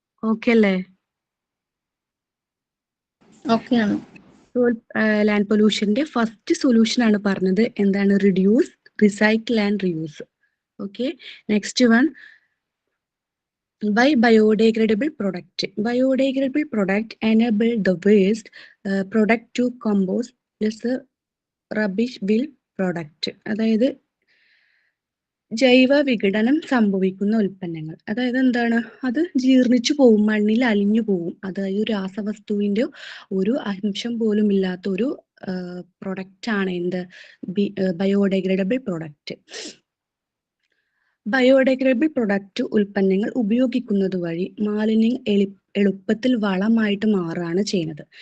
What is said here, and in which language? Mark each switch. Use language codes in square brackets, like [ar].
[ml] Okay അല്ലേ? ഓക്കെയാണ്. Land പൊല്യൂഷന്റെ first solution ആണ് പറഞ്ഞത്. എന്താണ്? [en] Reduce, recycle and reuse. Okay, next one by biodegradable product. Biodegradable product enable the waste product to compost as a rubbish will product. [ml] അതായത് ജൈവ വിഘടനം സംഭവിക്കുന്ന ഉൽപ്പന്നങ്ങൾ. അതായത് എന്താണ്? അത് ജീർണിച്ചു പോവും, മണ്ണിൽ അലിഞ്ഞു പോവും. അതായത് ഒരു രാസവസ്തുവിന്റെ ഒരു അംശം പോലും ഇല്ലാത്ത ഒരു പ്രൊഡക്റ്റ് ആണ് എന്ത്? Biodegradable product. ബയോഡിഗ്രേഡബിൾ പ്രൊഡക്റ്റ് ഉൽപ്പന്നങ്ങൾ ഉപയോഗിക്കുന്നത് വഴി മാലിന്യം എളുപ്പത്തിൽ വളമായിട്ട് മാറുകയാണ് ചെയ്യുന്നത്.